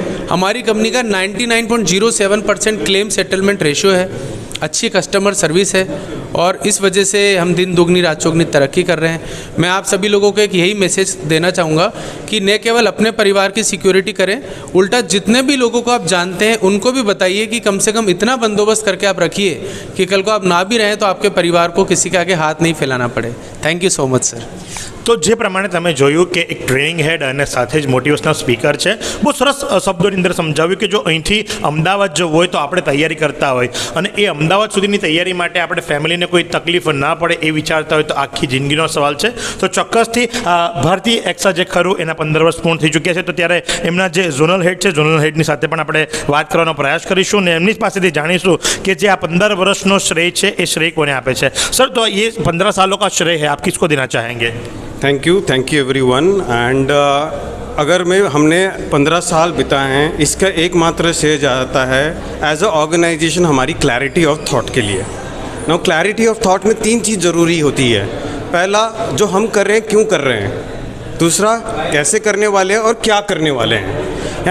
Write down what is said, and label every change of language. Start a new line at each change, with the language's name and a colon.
Hindi: हमारी कंपनी का 99.07% claim settlement ratio है, अच्छी कस्टमर सर्विस है और इस वजह से हम दिन दुगनी रात चौगनी तरक्की कर रहे हैं। मैं आप सभी लोगों को एक यही मैसेज देना चाहूँगा कि न केवल अपने परिवार की सिक्योरिटी करें, उल्टा जितने भी लोगों को आप जानते हैं उनको भी बताइए कि कम से कम इतना बंदोबस्त करके आप रखिए कि कल को आप ना भी रहें तो आपके परिवार को किसी के आगे हाथ नहीं फैलाना पड़े।
English: Thank you so much sir.
Gujarati: તો જે પ્રમાણે તમે જોયું કે એક ટ્રેનિંગ હેડ અને સાથે જ મોટિવેશનલ સ્પીકર છે, બહુ સરસ શબ્દોની અંદર સમજાવ્યું કે જો અહીંથી અમદાવાદ જવું હોય તો આપણે તૈયારી કરતા હોય અને એ અમદાવાદ સુધીની તૈયારી માટે આપણે ફેમિલીને કોઈ તકલીફ ના પડે એ વિચારતા હોય તો આખી જિંદગીનો સવાલ છે। તો ચોક્કસથી ભારતી એક્સા જે ખરું એના 15 વર્ષ પૂર્ણ થઈ ચૂક્યા છે, તો ત્યારે એમના જે ઝોનલ હેડ છે, ઝોનલ હેડની સાથે પણ આપણે વાત કરવાનો પ્રયાસ કરીશું ને એમની પાસેથી જાણીશું કે જે આ 15 વર્ષનો શ્રેય છે એ શ્રેય કોને આપે છે। સર, તો
Hindi: ये 15 सालों का श्रेय है, आप किसको देना चाहेंगे?
English: Thank you everyone.
Hindi: एंड अगर हमने 15 साल बिताए हैं, इसका एकमात्र श्रेय जाता है
English: as a organisation
Hindi: हमारी
English: clarity of thought
Hindi: के लिए।
English: now clarity of thought
Hindi: में 3 चीज़ ज़रूरी होती है। पहला, जो हम कर रहे हैं क्यों कर रहे हैं, दूसरा कैसे करने वाले हैं और क्या करने वाले हैं।